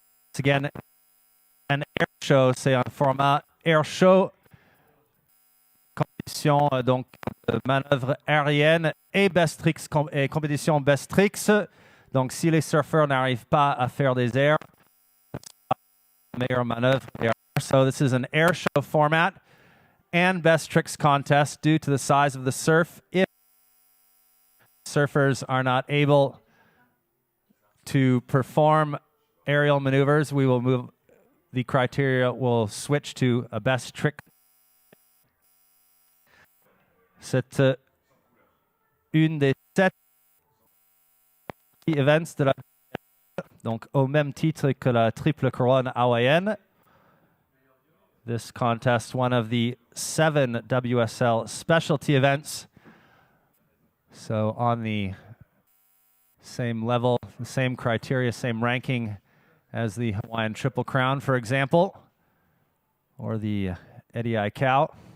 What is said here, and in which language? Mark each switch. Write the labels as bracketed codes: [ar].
[en] Once again, [fr] un air show, c'est un format air show, compétition donc manœuvres aériennes et best tricks et compétition best tricks. Donc si les surfeurs n'arrivent pas à faire des airs, meilleure manœuvre air. [en] So this is an air show format and best tricks contest due to the size of the surf. If surfers are not able to perform aerial maneuvers, we will move. The criteria will switch to a best trick. [fr] C'est une des 7 events de la donc au même titre que la triple couronne hawaïenne. [en] This contest, one of the 7 WSL specialty events. So on the same level, the same criteria, same ranking as the Hawaiian Triple Crown, for example, or the Eddie Eye Cow.